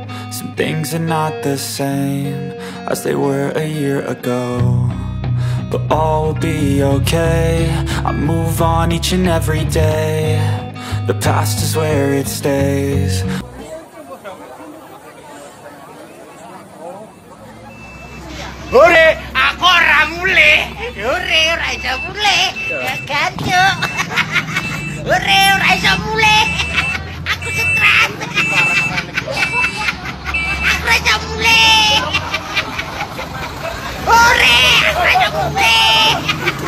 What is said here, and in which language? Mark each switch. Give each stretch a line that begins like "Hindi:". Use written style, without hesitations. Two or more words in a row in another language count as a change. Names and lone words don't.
English: Some things are not the same as they were a year ago, but all will be okay. I move on each and every day. The past is where it stays.
Javanese: Hore, aku ora mule. Hore, ora iso mule. Ya gantuk. Hore, ora iso mule. Aku stres. Aku ora iso mule. Hore, aku ora iso mule.